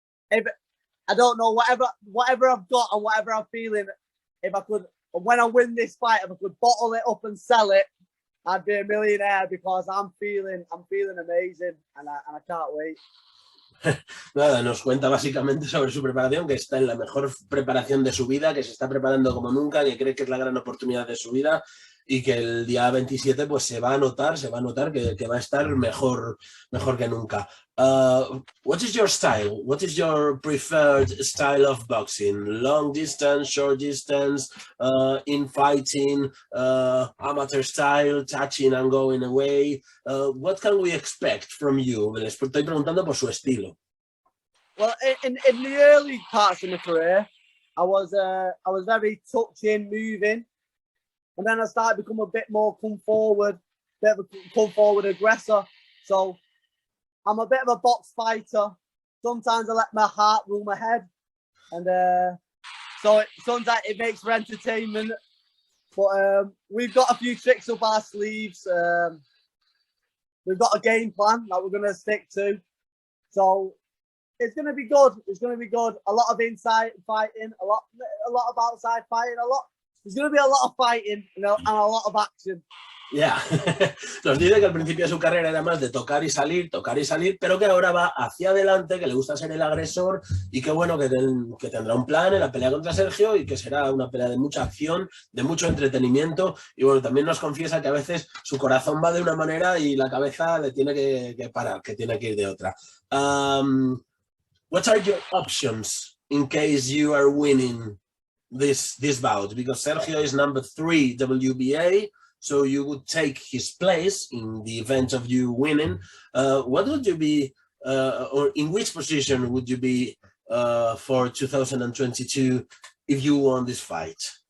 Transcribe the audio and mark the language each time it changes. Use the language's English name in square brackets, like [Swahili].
[English] If I don't know, whatever I've got and whatever I'm feeling, if I could, when I win this fight, if I could bottle it up and sell it, I'd be a millionaire, because I'm feeling amazing, and I can't wait. [Spanish] Nada, nos cuenta básicamente sobre su preparación, que está en la mejor preparación de su vida, que se está preparando como nunca, que cree que es la gran oportunidad de su vida y que el día 27 pues se va a notar que va a estar mejor que nunca. [English] What is your style? What is your preferred style of boxing? Long distance, short distance, infighting, amateur style, touching and going away? What can we expect from you? [Spanish] Les estoy preguntando por su estilo. [English] Well, in the early parts of my career, I was very touching, moving, and then I started to become a bit more come forward aggressor. So I'm a bit of a box fighter. Sometimes I let my heart rule my head, and sometimes it makes for entertainment. But we've got a few tricks up our sleeves. We've got a game plan that we're going to stick to. So it's going to be good. It's going to be good. A lot of inside fighting, a lot of outside fighting, There's going to be a lot of fighting, and a lot of action. [Spanish] Ya, nos dice que al principio de su carrera era más de tocar y salir, pero que ahora va hacia adelante, que le gusta ser el agresor y que bueno, que tendrá un plan en la pelea contra Sergio y que será una pelea de mucha acción, de mucho entretenimiento. Y bueno, también nos confiesa que a veces su corazón va de una manera y la cabeza le tiene que parar, que tiene que ir de otra. [English] What are your options in case you are winning this bout? Because Sergio is number 3 WBA. So you would take his place in the event of you winning. What would you be, or in which position would you be for 2022 if you won this fight?